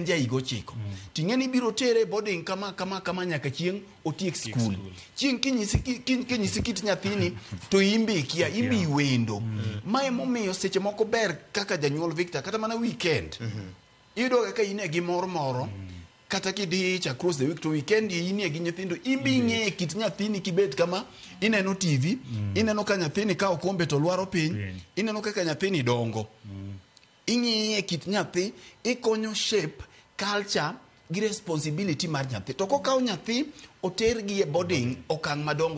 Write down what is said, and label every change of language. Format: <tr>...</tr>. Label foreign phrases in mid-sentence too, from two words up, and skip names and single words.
<luo>ja higa 9 ting'eni biro tere boarding kama nyaka chieng' otiek school chieng' kinyisi kit nyathini to imbe kia imbi wendo mae momiyo seche moko ber kaka janyuol Victor kata mana weekend iyudo kaka ine gi moro kata kidich</luo> <en>across the week</en> <luo>to weekend ine gi nyithindo imbi ng'e kit nyathini kibet kama ineno TV ineno ka nyathini kawo kombe to lwaro piny ineno kaka nyathini dongo ing'iye kit nyathi ikonyo</luo> <en>shape culture</en> <luo>gi responsibility mar nyathi to kokawo nyathi oter gi e boarding okang' madongo</luo>